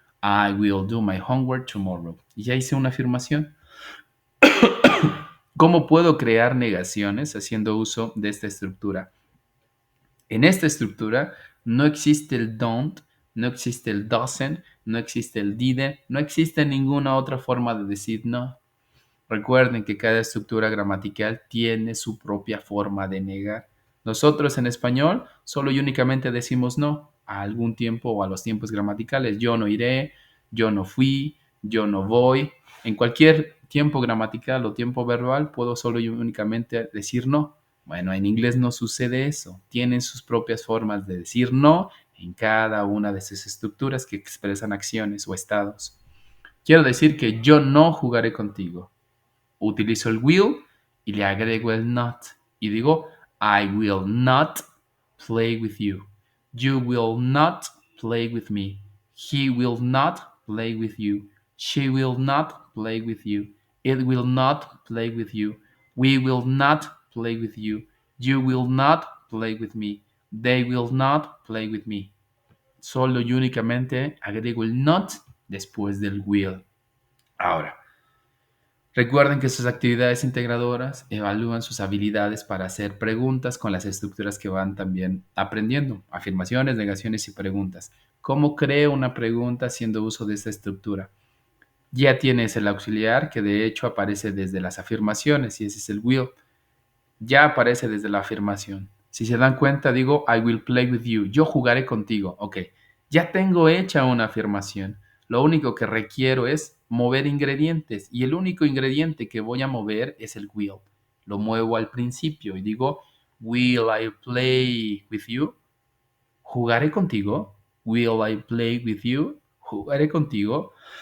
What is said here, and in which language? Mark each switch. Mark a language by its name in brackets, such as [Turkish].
[English] I will do my homework tomorrow. [Spanish] Y ya hice una afirmación. ¿Cómo puedo crear negaciones haciendo uso de esta estructura? En esta estructura no existe el don't, no existe el doesn't, no existe el didn't, no existe ninguna otra forma de decir no. Recuerden que cada estructura gramatical tiene su propia forma de negar. Nosotros en español solo y únicamente decimos no a algún tiempo o a los tiempos gramaticales. Yo no iré, yo no fui, yo no voy. En cualquier tiempo gramatical o tiempo verbal puedo solo y únicamente decir no. Bueno, en inglés no sucede eso. Tienen sus propias formas de decir no en cada una de sus estructuras que expresan acciones o estados. Quiero decir que yo no jugaré contigo. Utilizo el will y le agrego el not. Y digo, [English] I will not play with you. You will not play with me. He will not play with you. She will not play with you. It will not play with you. We will not play with you. You will not play with me. They will not play with me. [Spanish] Solo y únicamente agrego el not después del will. Ahora, recuerden que sus actividades integradoras evalúan sus habilidades para hacer preguntas con las estructuras que van también aprendiendo. Afirmaciones, negaciones y preguntas. ¿Cómo creo una pregunta haciendo uso de esta estructura? Ya tienes el auxiliar que de hecho aparece desde las afirmaciones y ese es el will. Ya aparece desde la afirmación. Si se dan cuenta, digo, [English] I will play with you. [Spanish] Yo jugaré contigo. Ok, ya tengo hecha una afirmación. Lo único que requiero es mover ingredientes y el único ingrediente que voy a mover es el will. Lo muevo al principio y digo, [English] will I play with you? [Spanish] ¿Jugaré contigo? [English] Will I play with you? [Spanish] ¿Jugaré contigo?